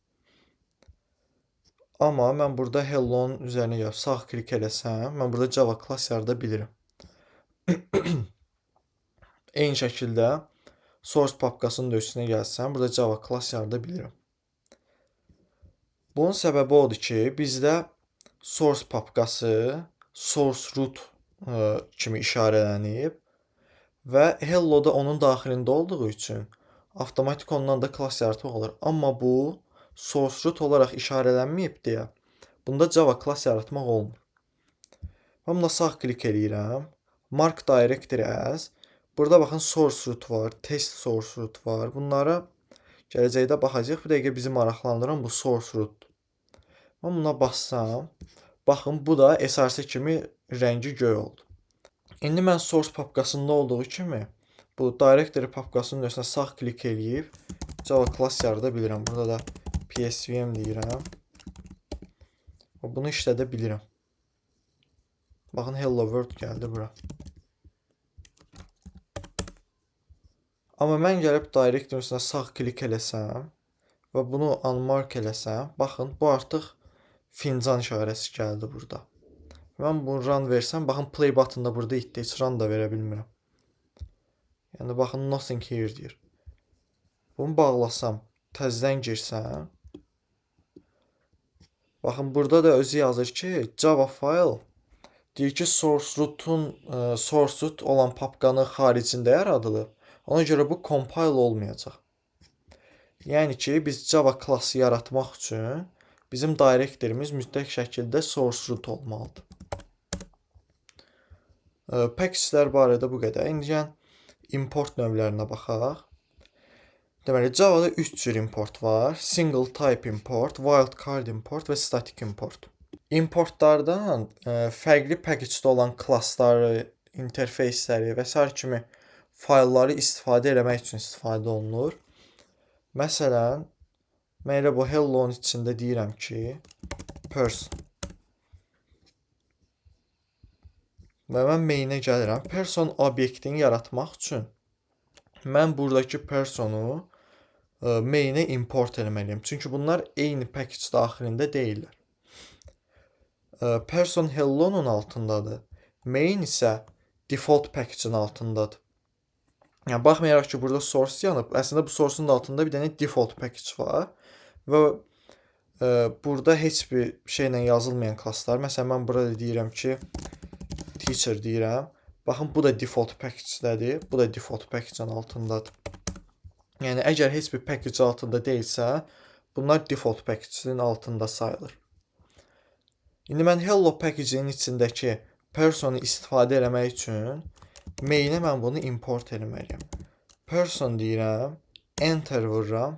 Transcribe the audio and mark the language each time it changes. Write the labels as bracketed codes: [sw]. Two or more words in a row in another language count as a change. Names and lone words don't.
[az] Amma mən burada Hello-nun üzərinə gəlib sağ klik eləsəm, mən burada [en] Java class [az] yarada bilirəm. Eyni şəkildə source papkasının da üstünə gəlsəm, burada [en] Java class [az] yarada bilirəm. Bunun səbəbi odur ki, bizdə source papkası [en] source root [az] kimi işarələnib və hello da onun daxilində olduğu üçün avtomatik ondan da class yaratmaq olur. Amma bu [en] source root [az] olaraq işarələnməyib deyə bunda [en] Java class [az] yaratmaq olmur. Mən buna sağ klik eləyirəm. [en] Mark directory as. [az] Burada baxın [en] source root [az] var, [en] test source root [az] var. Bunlara gələcəkdə baxacaq. Bu dəqiqə bizi maraqlandıran bu [en] source root. [az] Mən buna bassam, baxın bu da src kimi rəngi göy oldu. İndi mən source papkasında olduğu kimi bu directory papkasının üstünə sağ klik eləyib [en] Java class [az] yarada bilirəm. Burada da psvm deyirəm. Bunu işlədə bilirəm. Baxın [en] hello world [az] gəldi bura. Amma mən gəlib directory üstünə sağ klik eləsəm və bunu unmark eləsəm, baxın bu artıq fincan işarəsi gəldi burada. Mən bunu run versəm, baxın [en] play button [az] da burada itdi, heç run da verə bilmirəm. Yəni baxın [en] nothing here [az] deyir. Bunu bağlasam, təzədən girsəm, baxın burada da özü yazır ki, [en] Java file [az] deyir ki, [en] source root [az] olan papkanın xaricində yaradılıb. Ona görə bu compile olmayacaq. Yəni ki, biz Java klassı yaratmaq üçün bizim directory'miz mütləq şəkildə [en] source root [az] olmalıdır. Package'lər barədə bu qədər. İndi import növlərinə baxaq. Deməli, Java'da 3 cür import var. [en] Single type import, wildcard import [az] və [en] static import. [az] Importlardan fərqli package-də olan klassları, interfeysləri və s. kimi faylları istifadə eləmək üçün istifadə olunur. Məsələn, mən elə bu hello-nun içində deyirəm ki, person. Və mən main'ə gəlirəm. Person obyektini yaratmaq üçün mən buradakı personu main'ə import eləməliyim. Çünki bunlar eyni package daxilində deyirlər. Person hello-nun altındadır. Main isə [en] default package-in [az] altındadır. Yəni, baxmayaraq ki, burada source yanıb, əslində bu source-un altında bir dənə [en] default package [az] var və burada heç bir şeylə yazılmayan klasslar. Məsələn, mən burada deyirəm ki, teacher deyirəm. Baxın, bu da [en] default package-dədir, [az] bu da [en] default package-in [az] altındadır. Yəni, əgər heç bir package altında deyilsə, bunlar [en] default package-in [az] altında sayılır. İndi mən [en] hello package-in [az] içindəki personu istifadə eləmək üçün main'ə mən bunu import eləməliyəm. Person deyirəm, enter vururam.